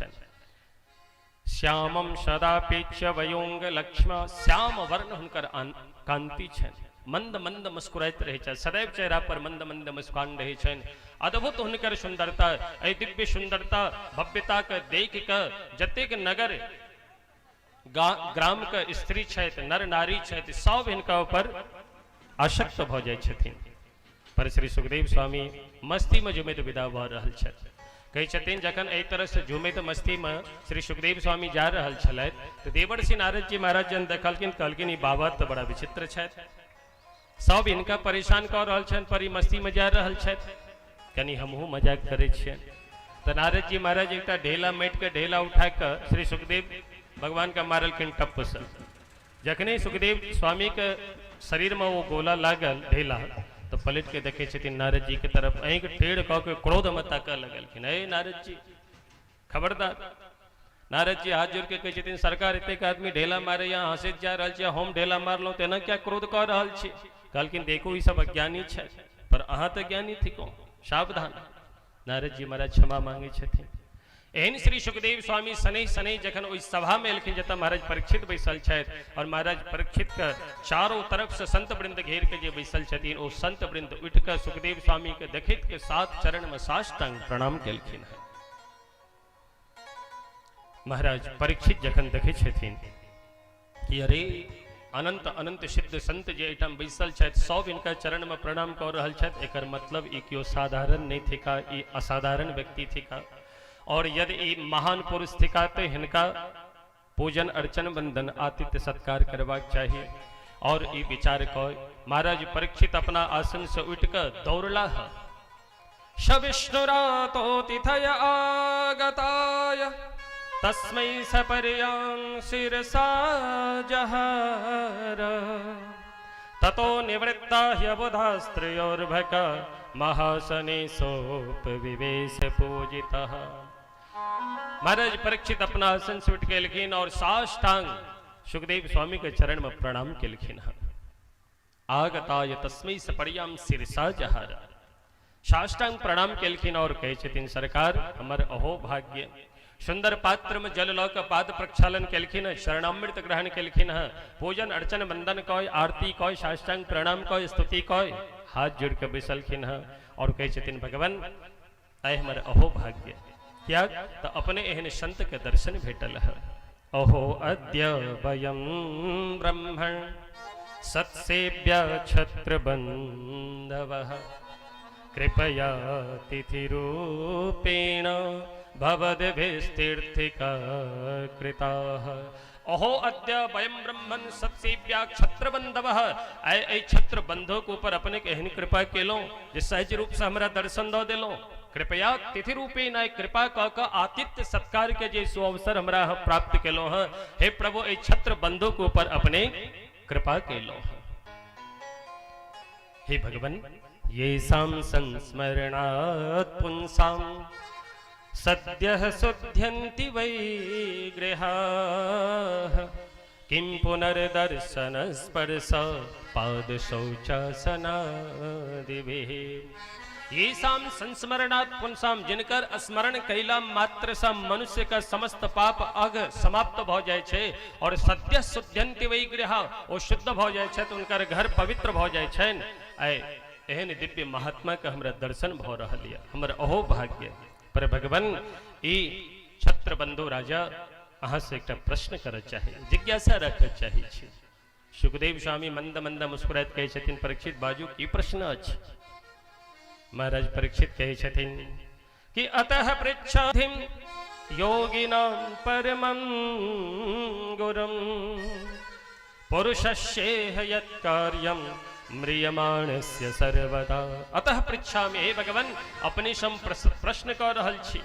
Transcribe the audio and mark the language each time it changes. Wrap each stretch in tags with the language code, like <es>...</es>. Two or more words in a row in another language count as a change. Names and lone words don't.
<mai>श्यामम सदापेक्ष वयोंग लक्ष्म, श्याम वर्ण हुनकर कांति छे, मंद मंद मुस्कुराइत रहे छे, सदैव चेहरा पर मंद मंद मुस्कान रहे छे। अद्भुत हुनकर सुंदरता, ए दिव्य सुंदरता भव्यता के देख के जतेक नगर ग्राम के स्त्री छे, नर नारी छे, सब इनका ऊपर आसक्त भ जाय छथिन। पर श्री सुखदेव स्वामी मस्ती में झूमे विदा भ रहल छे। कहे छथिन जखन एहि तरह से झूमे मस्ती में श्री सुखदेव स्वामी जा रहल छलैथ तो देवर्षि नारद जी महाराज जन देखलखिन, कहलखिन ई बाबा तो बड़ा विचित्र छथि, सब इनका परेशान कर रहल छन पर ई मस्ती में जा रहल छथि, कनी हमहू मजाक करे छियै। तो नारद जी महाराज एक ढेला माटि के ढेला उठा के श्री सुखदेव भगवान का मारलखिन टप से। जखने सुखदेव स्वामी के शरीर में वो गोला लागल ढेला तो पलट के देखे छथिन नारद जी के तरफ, अहीं के टेढ़ कह के क्रोध में ताकऽ लगलखिन। हे नारद जी खबरदार। नारद जी हाथ जोड़ के कहे छथिन, सरकार एतेक आदमी ढेला मारे यहाँ हंसैत जा रहल छै, हम ढेला मारलहुँ तेना क्या क्रोध कऽ रहल छी? कहलखिन देखो ई सब अज्ञानी छै, पर अहाँ तो ज्ञानी थिको, सावधान। नारद जी महाराज क्षमा मांगे छथिन। एहन श्री सुखदेव स्वामी शनै शनै जखन ओहि सभा में एलखिन जतऽ महाराज परीक्षित बैसल छथि, और महाराज परीक्षित के चारों तरफ से संत वृंद घेर के जे बैसल छथिन, ओ संत वृंद उठ के सुखदेव स्वामी के देखैत के 7 चरण में साष्टांग प्रणाम केलखिन है। महाराज परीक्षित जखन देखे छथिन कि अरे अनंत अनंत सिद्ध संत जे एहिठाम बैसल छथि सब इनका चरण में प्रणाम कऽ रहल छथि, एकर मतलब ई केओ साधारण नहीं थिका, ई असाधारण व्यक्ति थिका। और यदि ई महान पुरुष थिका तो इनका पूजन अर्चन वंदन आतिथ्य सत्कार करवाक चाहिए। और ई विचार कर महाराज परीक्षित अपना आसन से उठ कर दौड़ला है।</mai> <sa>सविष्णुरातो तिथय आगताय तस्मै सपर्यां शिरसा जहार, ततो निवृत्ता ह्यबुधास्त्रयोर्भक महासने सोपविवेश पूजितः।</sa> <mai>महाराज परीक्षित अपना आसन से उठ के लिखिन और साष्टांग सुखदेव स्वामी के चरण में प्रणाम के लिखिन।</mai> <sa>आगताय तस्मै सपर्यां शिरसा जहार,</sa> <mai>साष्टांग प्रणाम के लिखिन और कहे छथिन सरकार हमर अहो भाग्य सुंदर पात्र में जल लौ के पाद प्रक्षालन केलखिन है, शरणामृत ग्रहण केलखिन है, पूजन अर्चन वंदन कय, आरती कय, साष्टांग प्रणाम कय, स्तुति कय, हाथ जोड़ के बैसलखिन है और कहे छथिन भगवान आय हमर अहो भाग्य क्या तो अपने एहन संत के दर्शन भेटल है।</mai> <sa>अहो अद्य वयं ब्रह्मण सत्सेव्य क्षत्र बंधवः कृपया तिथिरूपेण भवद्भिस्तीर्थिका कृताः। अहो अद्य वयं ब्रह्मन सत्सेव्या क्षत्र बंधवः</sa> <mai>ऐ क्षत्र बंधो के ऊपर अपने एहन कृपा केलो जे सहज रूप से हमरा दर्शन दो दिलो।</mai> <sa>कृपया तिथि रूपे न</sa> <mai>कृपा क आतिथ्य सत्कार के जे सुअवसर हमरा प्राप्त केलो है। हे प्रभु ए छत्र बंधु के ऊपर अपने कृपा केलो है।</mai> <sa>हे भगवान ये साम संस्मरणात् पुंसाम सद्यः शुद्ध्यन्ति वै गृहाः किं पुनर्दर्शन स्पर्श पाद शौचासनादिभिः। ये साम संस्मरणात् पुंसाम</sa> <mai>जिनकर स्मरण कैला मात्र सा मनुष्य का समस्त पाप अग समाप्त भ जाय छे और</mai> <sa>सद्य शुद्ध्यन्ति वै गृहा</sa> <mai>ओ शुद्ध भ जाय छे तो उनकर घर पवित्र भ जाय छेन। एहन दिव्य महात्मा का हमरा दर्शन भ रहल है, हमर अहो भाग्य। पर भगवान ई छत्र बंधु राजा अहाँ से एक प्रश्न कर चाहे, जिज्ञासा रख चाहे छी। सुखदेव स्वामी मंद मंद मुस्कुरात कहे छथिन परीक्षित बाजू की प्रश्न अछि। महाराज परीक्षित कहे छथिन कि</mai> <sa>अतः पृच्छाधिम योगिनां परमं गुरुं पुरुषस्येह यत्कार्यं म्रियमाणस्य सर्वदा। अतः पृच्छामि</sa> <mai>हे भगवान अपने सम प्रश्न कर रहल छी।</mai>